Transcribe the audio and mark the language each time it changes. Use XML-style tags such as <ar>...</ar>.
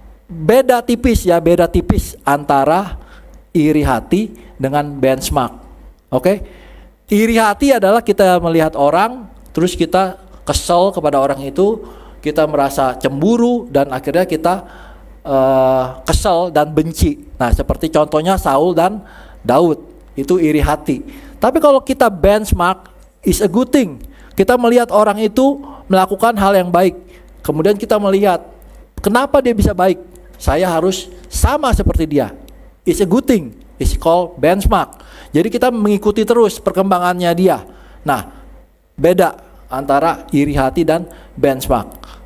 <id>Beda tipis antara iri hati dengan benchmark. Oke? Iri hati adalah kita melihat orang, terus kita kesel kepada orang itu, kita merasa cemburu dan akhirnya kita kesel dan benci. Nah, seperti contohnya Saul dan Daud, itu iri hati. Tapi kalau kita benchmark,</id> <en>is a good thing.</en> <id>Kita melihat orang itu melakukan hal yang baik, kemudian kita melihat kenapa dia bisa baik, saya harus sama seperti dia.</id> <en>It's a good thing. It's called benchmark.</en> <id>Jadi kita mengikuti terus perkembangannya dia. Nah, beda antara iri hati dan benchmark.</id>